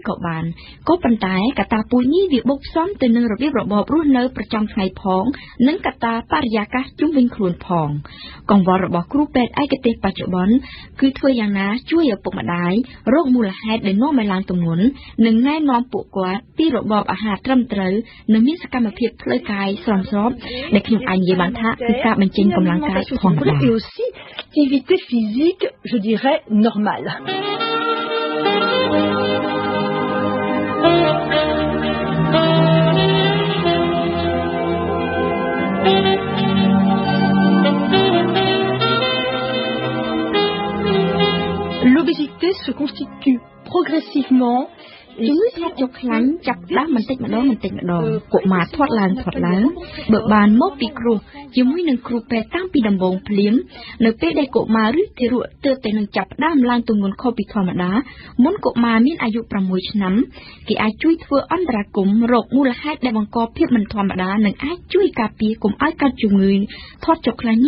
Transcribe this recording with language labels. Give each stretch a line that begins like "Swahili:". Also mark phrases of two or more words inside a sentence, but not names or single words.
Khmer: ក៏បានក៏ប៉ុន្តែកត្តាពូជនេះវាបូកផ្សំទៅនឹងរបៀបរបបរស់នៅប្រចាំថ្ងៃផងនិងកត្តាបរិយាកាសជុំវិញខ្លួនផងកង្វល់របស់គ្រូពេទ្យឯកទេសបច្ចុប្បន្នគឺធ្វើយ៉ាងណាជួយឪពុកម្ដាយរកមូលហេតុដែលនាំឲ្យឡើងទម្ងន់និងណែនាំពួកគាត់ពីរបបអាហារត្រឹមត្រូវនិងមានសកម្មភាពផ្លូវកាយស្រស់ស្របដែលខ្ញុំអាចនិយាយបានថាគឺការបញ្ចេញកម្លាំងកាយផងដែរ
French: et aussi activité physique je dirais normale. L'obésité se constitue progressivement
Khmer: ជំងឺធាត់ចុកខ្លាញ់ចាប់ផ្ដើមបន្តិ ចម្ដងកុមារធាត់ឡើងបើបានមកពីគ្រោះជាមួយនឹងគ្រូពេទ្យតាំងពីដំបូងភ្លាមនៅពេលដែលកុមារឬទារកទើបតែនឹងចាប់ផ្ដើមឡើងទម្ងន់ខុសពីធម្មតាមុ នកុមារមានអាយុ6ឆ្នាំគេអាចជួយធ្វើអន្តរាគមន៍រកមូលហេតុដែលបង្កភាពមិនធម្មតានិងអាចជួយការពារកុំឲ្យកើតជំងឺធាត់ចុកខ្លាញ់នេះ